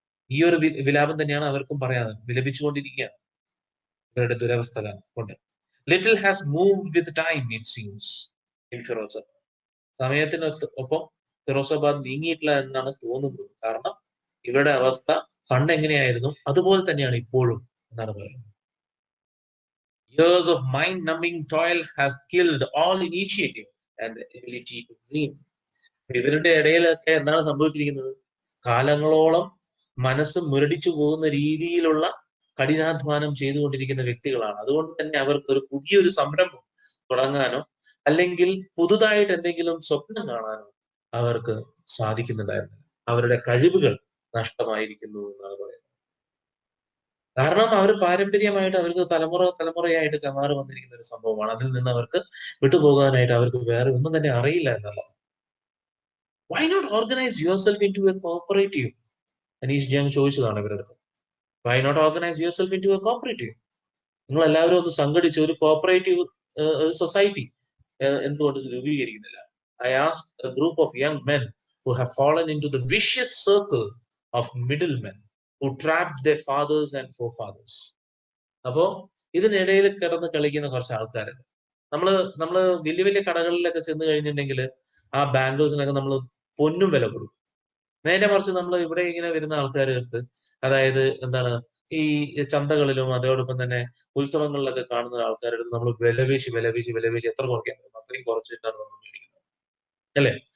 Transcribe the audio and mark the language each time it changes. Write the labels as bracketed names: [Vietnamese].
[Malayalam] ഈ ഒരു വിലാപം തന്നെയാണ് അവർക്കും പറയാനുള്ളത്. വിലപിച്ചുകൊണ്ടിരിക്കുകയാണ് ഇവരുടെ ദുരവസ്ഥ കൊണ്ട്. [English] Little has moved with time it seems in Firoz. [Malayalam] സമയത്തിനൊപ്പം Firozabad നീങ്ങിയിട്ടില്ല എന്നാണ് തോന്നുന്നത്. കാരണം ഇവരുടെ അവസ്ഥ പണ്ട് എങ്ങനെയായിരുന്നു അതുപോലെ തന്നെയാണ് ഇപ്പോഴും എന്നാണ് പറയുന്നത്. [English] Years of mind-numbing toil have killed all initiative and the ability to dream. [Malayalam] ഇവരുടെ ഇടയിലൊക്കെ എന്താണ് സംഭവിച്ചിരിക്കുന്നത്? കാലങ്ങളോളം മനസ്സ് മുരടിച്ചു പോകുന്ന രീതിയിലുള്ള കഠിനാധ്വാനം ചെയ്തുകൊണ്ടിരിക്കുന്ന വ്യക്തികളാണ്. അതുകൊണ്ട് തന്നെ അവർക്ക് ഒരു പുതിയൊരു സംരംഭം തുടങ്ങാനോ അല്ലെങ്കിൽ പുതുതായിട്ട് എന്തെങ്കിലും സ്വപ്നം കാണാനോ അവർക്ക് സാധിക്കുന്നുണ്ടായിരുന്നില്ല. അവരുടെ കഴിവുകൾ നഷ്ടമായിരിക്കുന്നു എന്നാണ് പറയുന്നത്. കാരണം അവർ പാരമ്പര്യമായിട്ട് അവർക്ക് തലമുറയായിട്ട് കമാറി വന്നിരിക്കുന്ന ഒരു സംഭവമാണ്. അതിൽ നിന്ന് അവർക്ക് വിട്ടുപോകാനായിട്ട് അവർക്ക് വേറെ ഒന്നും തന്നെ അറിയില്ല എന്നുള്ളത്. [English] Why not organise yourself into a cooperative? [Malayalam] Aneesh Jung ചോദിച്ചതാണ് ഇവരുടെ അടുത്ത്. [English] Why not organise yourself into a cooperative? [Malayalam] നിങ്ങൾ എല്ലാവരും ഒന്ന് സംഘടിച്ച് ഒരു കോപ്പറേറ്റീവ് സൊസൈറ്റി എന്തുകൊണ്ട് രൂപീകരിക്കുന്നില്ല? [English] I ask a group of young men who have fallen into the vicious circle of middlemen who trapped their fathers and forefathers. [Malayalam] അപ്പോ ഇതിനിടയിൽ കിടന്ന് കളിക്കുന്ന കുറച്ച് ആൾക്കാരുണ്ട്. നമ്മള് വലിയ വലിയ കടകളിലൊക്കെ ചെന്ന് കഴിഞ്ഞിട്ടുണ്ടെങ്കിൽ ആ ബാംഗിൾസിനൊക്കെ നമ്മൾ പൊന്നും വില കൊടുക്കും. നേരെ മറിച്ച് നമ്മൾ ഇവിടെ ഇങ്ങനെ വരുന്ന ആൾക്കാരുടെ അടുത്ത്, അതായത് എന്താണ്, ഈ ചന്തകളിലും അതോടൊപ്പം തന്നെ ഉത്സവങ്ങളിലൊക്കെ കാണുന്ന ആൾക്കാരുടെ അടുത്ത് നമ്മൾ വിലപേശി എത്ര കുറയ്ക്കാൻ പറ്റും അത്രയും കുറച്ചിട്ടാണ് നമ്മൾ മേടിക്കുന്നത്, അല്ലെ?